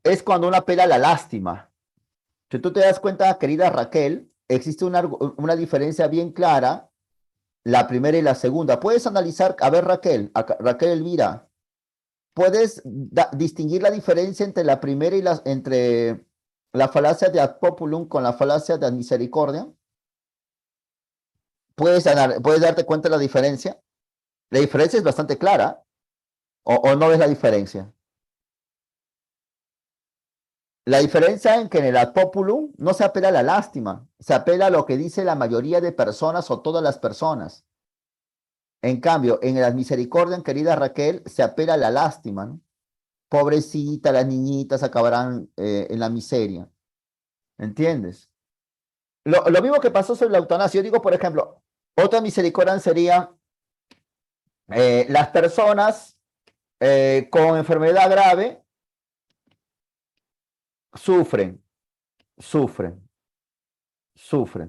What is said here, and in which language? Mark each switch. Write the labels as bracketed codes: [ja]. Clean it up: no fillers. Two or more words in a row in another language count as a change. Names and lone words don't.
[es] Es cuando uno apela a la lástima. Si tú te das cuenta, querida Raquel, existe una diferencia bien clara, la primera y la segunda. Puedes analizar, a ver, Raquel Elvira, ¿puedes distinguir la diferencia entre la primera y entre la falacia de [la] ad populum [es] con la falacia de [la] ad misericordia? [es] ¿Puedes darte cuenta de la diferencia? La diferencia es bastante clara, o no ves la diferencia. La diferencia en que en el [la] ad populum [es] no se apela a la lástima, se apela a lo que dice la mayoría de personas o todas las personas. En cambio, en el [la] ad misericordiam, [es] querida Raquel, se apela a la lástima, ¿no? Pobrecita, las niñitas acabarán en la miseria. ¿Entiendes? Lo mismo que pasó sobre la eutanasia. Yo digo, por ejemplo, otra misericordia sería las personas con enfermedad grave sufren, sufren, sufren.